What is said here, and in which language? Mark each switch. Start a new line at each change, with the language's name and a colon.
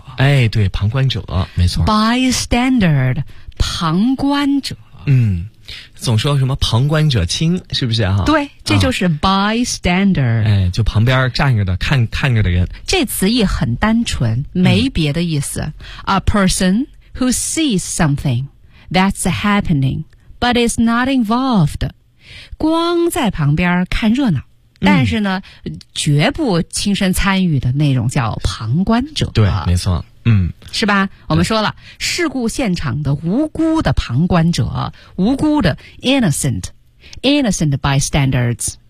Chinese: 哎，对，旁观者，没错。 bystander 旁观者。总说什么旁观者清，是不是啊？对，这就是 bystander。哎，就旁边站着的，看着的人。这词义很单纯，没别的意思。
English: A person who sees something that's happening, but is not involved.
Chinese: 光在旁边看热闹，但是呢，绝不亲身参与的那种叫旁观者。对，没错。是吧，我们说了事故现场的无辜的旁观者，无辜的
English: innocent bystanders。